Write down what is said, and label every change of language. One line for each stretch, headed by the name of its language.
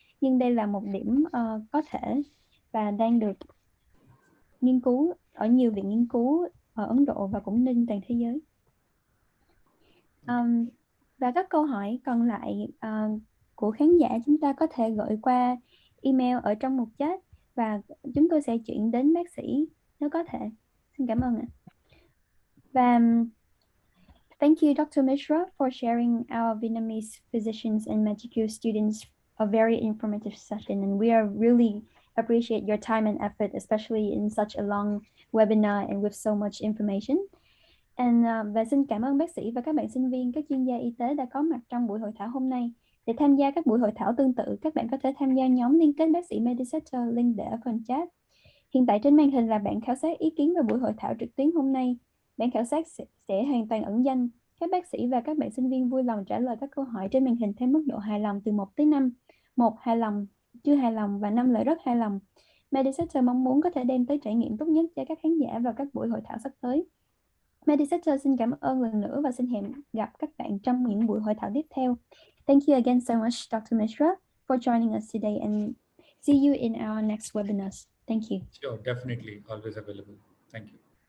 Vietnamese: Nhưng đây là một điểm có thể và đang được nghiên cứu ở nhiều viện nghiên cứu ở Ấn Độ và cũng trên toàn thế giới. Và các câu hỏi còn lại của khán giả chúng ta có thể gửi qua email ở trong mục chat và chúng tôi sẽ chuyển đến bác sĩ nếu có thể. Xin cảm ơn ạ. Và
English: thank you, Dr. Mishra, for sharing our Vietnamese physicians and medical students a very informative session, and we are really appreciate your time and effort, especially in such a long webinar and with so much information.
Vietnamese: Và xin cảm ơn bác sĩ và các bạn sinh viên, các chuyên gia y tế đã có mặt trong buổi hội thảo hôm nay. Để tham gia các buổi hội thảo tương tự, các bạn có thể tham gia nhóm liên kết bác sĩ Medicenter, link để ở phần chat. Hiện tại trên màn hình là bản khảo sát ý kiến về buổi hội thảo trực tuyến hôm nay. Bản khảo sát sẽ hoàn toàn ẩn danh. Các bác sĩ và các bạn sinh viên vui lòng trả lời các câu hỏi trên màn hình theo mức độ hài lòng từ 1 tới 5. 1 hài lòng, chưa hài lòng và 5 là rất hài lòng. Medicenter mong muốn có thể đem tới trải nghiệm tốt nhất cho các khán giả vào các buổi hội thảo sắp tới. Medicenter xin cảm ơn lần nữa và xin hẹn gặp các bạn trong những buổi hội thảo tiếp theo.
English: Thank you again so much, Dr. Mishra, for joining us today, and see you in our next webinars. Thank you. Sure, definitely, always available. Thank you.